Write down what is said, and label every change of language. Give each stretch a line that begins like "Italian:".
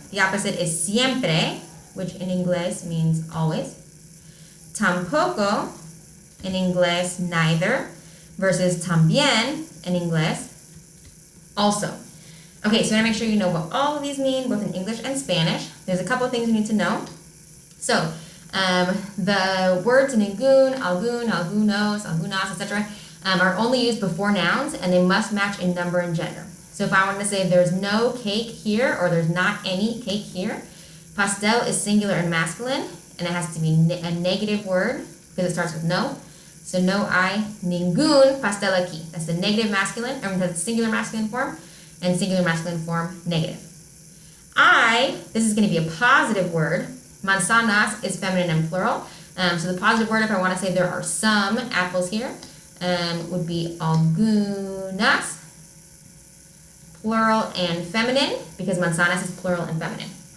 English: The opposite is siempre, which in English means always. Tampoco, in English, neither, versus también, in English, also. Okay, so I want to make sure you know what all of these mean, both in English and Spanish. There's a couple of things you need to know. So, the words ningún, algún, algunos, algunas, etc. Are only used before nouns, and they must match in number and gender. So if I wanted to say there's no cake here, or there's not any cake here, pastel is singular and masculine, and it has to be a negative word because it starts with no.
Spanish: So no hay ningún pastel aquí.
English: That's the negative masculine, or that's the singular masculine form, and singular masculine form negative. This is going to be a positive word. Manzanas is feminine and plural. So the positive word, if I want to say there are some apples here, would be algunas, plural and feminine, because manzanas is plural and feminine.